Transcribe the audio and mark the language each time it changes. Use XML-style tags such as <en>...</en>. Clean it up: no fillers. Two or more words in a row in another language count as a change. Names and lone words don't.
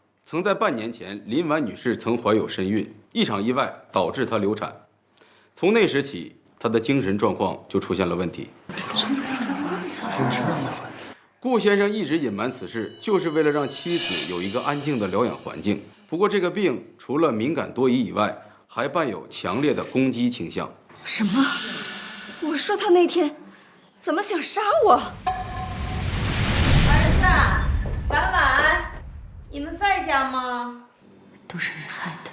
<zh>曾在半年前，林婉女士曾懷有身孕，一場意外導致她流產。從那時起，她的精神狀況就出現了問題。顧先生一直隱瞞此事，就是為了讓妻子有一個安靜的療養環境。不過，這個病除了敏感多疑以外，還伴有強烈的攻擊傾向。什麼？我說他那天怎麼想殺我？兒子，婉婉。你們在家嗎？都是你害的。</zh>